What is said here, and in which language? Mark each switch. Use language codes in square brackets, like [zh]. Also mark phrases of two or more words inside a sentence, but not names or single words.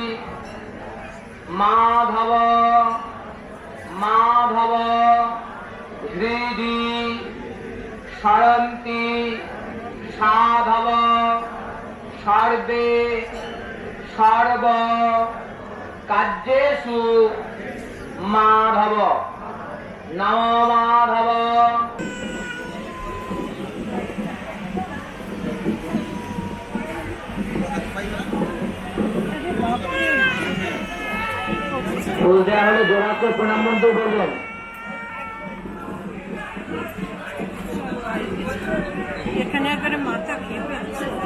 [sa] माधव माधव हृदि सरन्ति साधव सर्वे सर्व कार्येषु माधव नमो माधव। [bn] ফুল দেওয়া হলে জোড়াকে প্রণাম মন্ত্র বলবেন। এখানে একবারে মাথা খেয়ে যাচ্ছে।